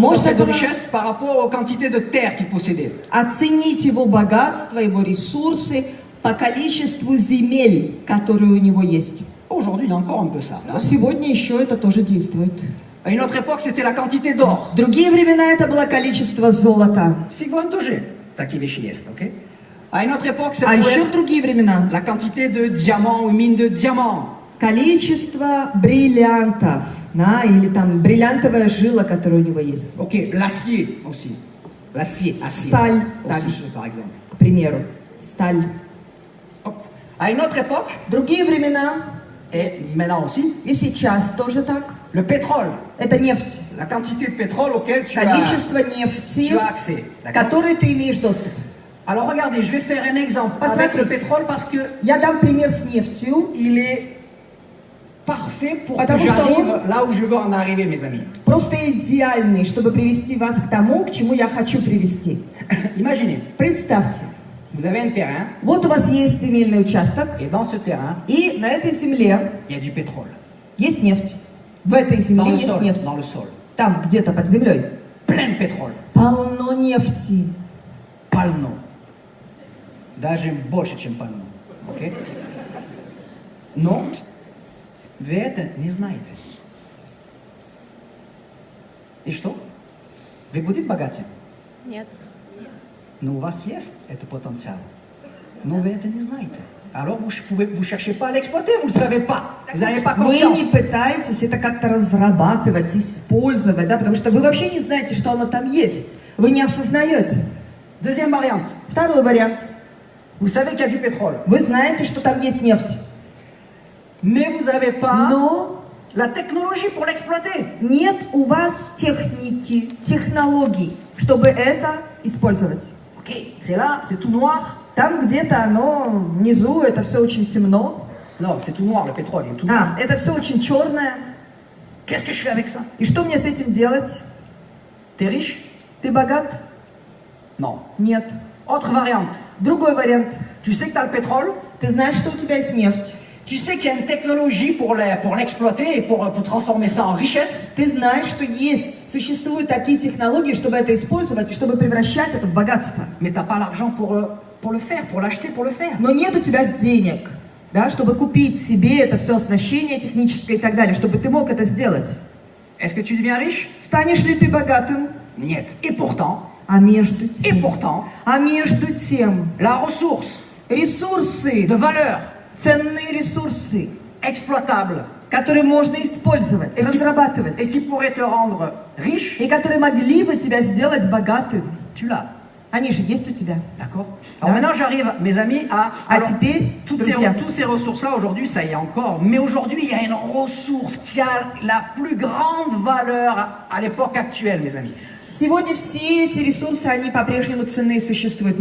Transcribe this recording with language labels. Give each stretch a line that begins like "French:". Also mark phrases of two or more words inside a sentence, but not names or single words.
Russian: Можно
French: potentiel de
Russian: было
French: richesse, par rapport aux quantités de terre qu'il possédait.
Russian: Оценить его богатство, его ресурсы по количеству земель, которые у него есть.
French: Aujourd'hui, il y a encore un peu ça.
Russian: Но сегодня еще это тоже действует.
French: À une autre époque, c'était la quantité d'or.
Russian: В другие времена это было количество золота. Всего тоже такие вещи есть, ok?
French: À une autre époque, ça
Russian: А
French: pouvait
Russian: еще в
French: être
Russian: другие времена
French: la quantité de diamants ou mines de diamants.
Russian: количество бриллиантов, да, или там бриллиантовая жила, которая у него есть.
French: Ok, l'acier aussi. L'acier, acier.
Russian: Сталь
French: Aussi,
Russian: также,
French: par exemple.
Russian: к примеру, сталь.
French: Hop. À une autre époque,
Russian: В другие времена
French: Et maintenant aussi,
Russian: И сейчас тоже так.
French: le pétrole,
Russian: Это нефть.
French: la quantité de pétrole auquel tu
Russian: Количество нефти,
French: as accès.
Russian: к
French: D'accord?
Russian: которой ты имеешь достуp.
French: Alors regardez, je vais faire un exemple avec le pétrole parce que
Russian: Я дам пример с нефтью.
French: il est parfait pour que
Russian: Потому что
French: j'arrive là où je veux en arriver, mes amis.
Russian: Просто идеальный, чтобы привести вас к тому, к чему я хочу привести.
French: Imaginez,
Russian: Представьте,
French: vous avez un terrain
Russian: вот у вас есть земельный участок,
French: et dans ce terrain,
Russian: и на этой земле
French: il y a du pétrole.
Russian: есть нефть. В этой
French: Dans
Russian: земле
French: le
Russian: есть
French: sol,
Russian: нефть.
French: dans le sol.
Russian: Там, где-то под землей.
French: Plein de pétrole.
Russian: Полно нефти. Полно. Даже больше, чем полно. Окей? Но вы это не знаете. И что? Вы будете богаты? Нет. Но у вас есть этот потенциал. Но вы это не знаете.
French: Alors vous cherchez pas à l'exploiter, vous ne le savez pas. Vous n'avez pas
Russian: Вы не
French: conscience.
Russian: пытаетесь это как-то разрабатывать, использовать, да, потому что вы вообще не знаете, что оно там есть. Вы не осознаете.
French: Deuxième variante.
Russian: Второй вариант.
French: Vous savez qu'il y a du pétrole.
Russian: Вы знаете, что там есть нефть,
French: Mais vous n'avez pas
Russian: но
French: la technologie pour l'exploiter.
Russian: нет у вас техники, технологий, чтобы это использовать.
French: Ok, c'est là, c'est tout noir.
Russian: Там где-то оно внизу, это все очень темно.
French: Non, c'est tout noir, le pétrole, il est tout noir.
Russian: Это все очень черное.
French: Qu'est-ce que je fais avec ça?
Russian: И что мне с этим делать?
French: T'es riche?
Russian: Ты богат?
French: Non.
Russian: Нет.
French: Autre variante.
Russian: Другой вариант.
French: Tu sais que tu as le pétrole,
Russian: Ты знаешь, что у тебя есть нефть.
French: tu sais qu'il y a une technologie pour l'exploiter et pour transformer ça en richesse,
Russian: Ты знаешь, что существуют такие технологии, чтобы это использовать и чтобы превращать это в богатство.
French: mais tu n'as pas l'argent pour le faire, pour l'acheter, pour le faire.
Russian: Но нет у тебя денег, да, чтобы купить себе это все оснащение техническое и так далее, чтобы ты мог это сделать.
French: Est-ce que tu deviens riche?
Russian: Станешь ли ты богатым?
French: Niet. Et pourtant,
Russian: А между тем,
French: la ressource
Russian: ресурсы,
French: de valeur
Russian: ценные ресурсы,
French: exploitable
Russian: которые можно использовать,
French: et
Russian: разрабатывать,
French: qui pourrait te rendre riche,
Russian: и которые могли бы тебя сделать богатым,
French: tu l'as.
Russian: они же есть у тебя.
French: D'accord? Alors maintenant j'arrive, mes amis, à...
Russian: А
French: alors,
Russian: теперь,
French: toutes
Russian: друзья,
French: ces ressources-là, aujourd'hui, ça y est encore. Mais aujourd'hui, il y a une ressource qui a la plus grande valeur à l'époque actuelle, mes amis.
Russian: сегодня все эти ресурсы, они по-прежнему ценны и существуют.